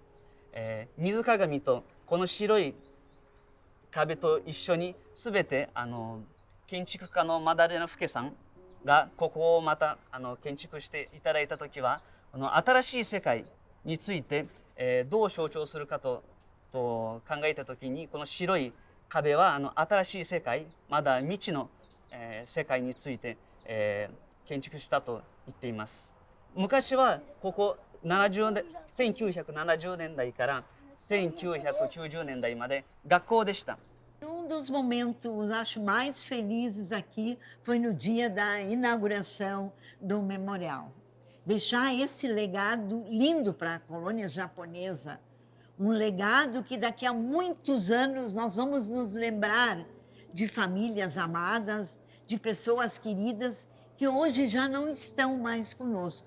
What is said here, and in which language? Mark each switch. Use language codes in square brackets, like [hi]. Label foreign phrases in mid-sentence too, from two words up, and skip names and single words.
[ja] 水鏡とこの白い壁と一緒に全て建築家のマダレナ・フケさんがここをまた建築していただいた時は新しい世界についてどう象徴するかと考えた時にこの白い壁は新しい世界、まだ未知の世界について建築したと言っています。昔はここ1970年代から1990年代まで学校でした。 [pt] Dos momentos, acho, mais felizes aqui foi no dia da inauguração do memorial. Deixar esse legado lindo para a colônia japonesa, um legado que daqui a muitos anos nós vamos nos lembrar de famílias amadas, de pessoas queridas que hoje já não estão mais conosco.